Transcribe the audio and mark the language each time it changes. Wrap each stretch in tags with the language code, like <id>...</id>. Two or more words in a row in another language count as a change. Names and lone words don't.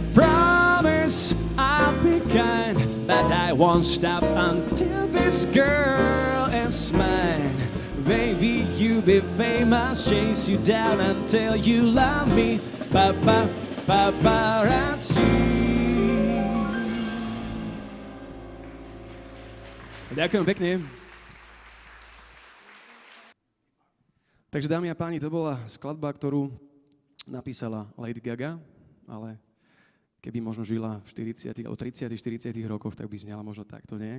<en>Promise I'll be kind, that I won't stop until this girl is mine. Baby, you'll be famous, chase you down until you love me. Paparazzi.</en> <sk>Ďakujem pekne. Takže dámy a páni, to bola skladba, ktorú napísala Lady Gaga, ale keby možno žila v 40 alebo 30-40 rokoch, tak by znela možno takto nejak.</sk>